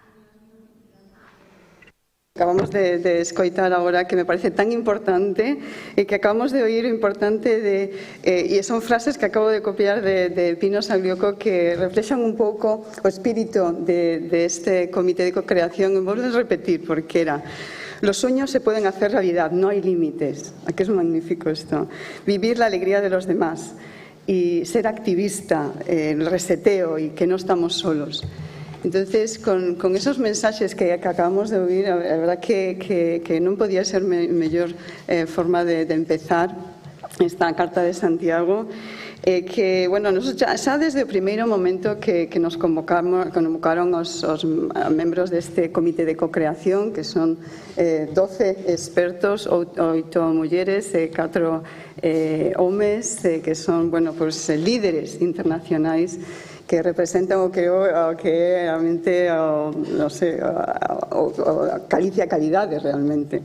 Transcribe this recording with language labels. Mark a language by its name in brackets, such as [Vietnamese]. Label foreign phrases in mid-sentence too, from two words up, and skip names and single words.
[Galician] Acabamos de escoitar agora, que me parece tan importante, e que acabamos de oír importante e son frases que acabo de copiar de Pino Saglioco, que reflexan un pouco o espírito de este Comité de Co-Creación. Vou repetir, porque era: [Spanish] los sueños se pueden hacer realidad, no hay límites. Aquí es magnífico esto. Vivir la alegría de los demás y ser activista, el reseteo, y que no estamos solos. Entonces, con esos mensaxes que acabamos de oír, [Galician] a verdad que non podía ser mellor forma de empezar esta Carta de Santiago, que, bueno, xa desde o primeiro momento que nos convocaron os membros deste Comité de Co-Creación, que son 12 expertos, 8 mulleres e 4 homes, que son, bueno, pues líderes internacionais que representan o que é realmente, non sei, Galicia calidade realmente.